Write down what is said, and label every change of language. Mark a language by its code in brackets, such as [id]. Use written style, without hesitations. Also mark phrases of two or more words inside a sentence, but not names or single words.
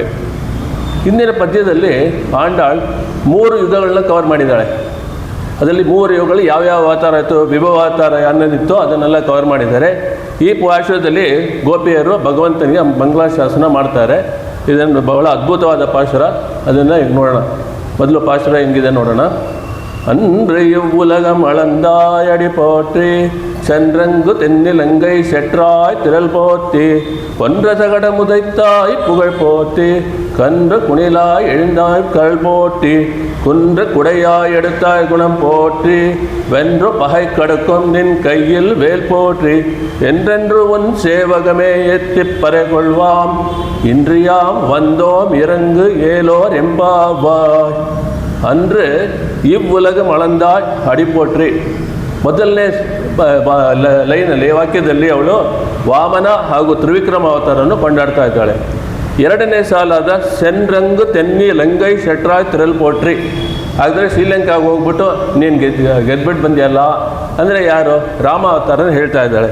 [kn] ಹಿಂದಿನ ಪದ್ಯದಲ್ಲಿ ಆಂಡಾಳ್ 3 ಯುಗಗಳನ್ನ ಕವರ್ ಮಾಡಿದ್ದಾಳೆ. ಅದರಲ್ಲಿ 3 ಯುಗಗಳು ಯಾವ್ಯಾವ ಅವತಾರ ಆಯಿತು, ವಿಭವಾವತಾರ ಅನ್ನೋದಿತ್ತು, ಅದನ್ನೆಲ್ಲ ಕವರ್ ಮಾಡಿದ್ದಾರೆ. ಈ ಪಾಶುರದಲ್ಲಿ ಗೋಪಿಯರು ಭಗವಂತನಿಗೆ ಮಂಗಳಾಶಾಸನ ಮಾಡ್ತಾರೆ. ಇದನ್ನು ಬಹಳ ಅದ್ಭುತವಾದ ಪಾಶುರ, ಅದನ್ನು ಈಗ ನೋಡೋಣ. ಮೊದಲು ಪಾಶುರ ಹೆಂಗಿದೆ ನೋಡೋಣ. [ta] அன்று இவ்வுலகம் அளந்தாய் அடி போற்றி சென்றங்கு தென்னிலங்கை செற்றாய் திரள் போற்றி ஒன்ற சகட முதைத்தாய் புகழ் போற்றி கன்று குணிலாய் எழுந்தாய் கல் போற்றி குன்று குடையாய் எடுத்தாய் குணம் போற்றி வென்று பகை கடுக்கும் நின் கையில் வேல் போற்றி என்றென்று உன் சேவகமே எத்திப் பறை கொள்வாம் இன்றியாம் வந்தோம் இறங்கு ஏலோர் எம்பாவாய். அன்று இவ்வுலகம் அளந்தாய் அடி போற்றி. [kn] ಮೊದಲನೇ ಲೈನಲ್ಲಿ ವಾಕ್ಯದಲ್ಲಿ ಅವಳು ವಾಮನ ಹಾಗೂ ತ್ರಿವಿಕ್ರಮ ಅವತಾರವನ್ನು ಕೊಂಡಾಡ್ತಾ ಇದ್ದಾಳೆ. ಎರಡನೇ ಸಾಲಾದ [ta] சென்றங்கு தென்னிலங்கை செற்றாய் திரள் போற்றி. [kn] ಆದರೆ ಶ್ರೀಲಂಕಾಗೆ ಹೋಗ್ಬಿಟ್ಟು ನೀನು ಗೆದ್ಬಿಟ್ಟು ಬಂದಿಯಲ್ಲ ಅಂದರೆ ಯಾರು, ರಾಮ ಅವತಾರನ ಹೇಳ್ತಾ ಇದ್ದಾಳೆ.